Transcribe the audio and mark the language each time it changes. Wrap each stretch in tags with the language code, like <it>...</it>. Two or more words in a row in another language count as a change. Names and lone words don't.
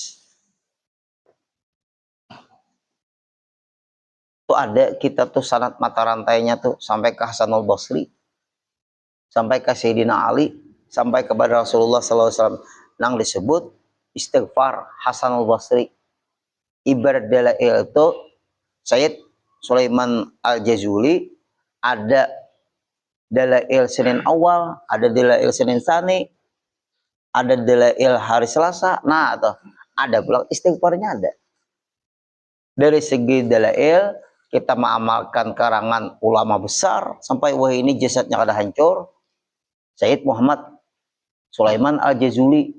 <id>Tuh ada kita tuh sanad mata rantainya tuh sampai ke Hasanul Basri, sampai ke Sayyidina Ali, sampai kepada Rasulullah SAW. Nang disebut istighfar Hasanul Basri. Ibarat dalail itu Sayyid Sulaiman Al-Jazuli, ada dalail Senin awal, ada dalail Senin Tsani, ada dalail hari Selasa. Nah, atau ada pula istighfarnya ada. Dari segi dalail, kita mengamalkan karangan ulama besar sampai wah ini jasadnya kada hancur, Sayyid Muhammad Sulaiman Al-Jazuli.</id>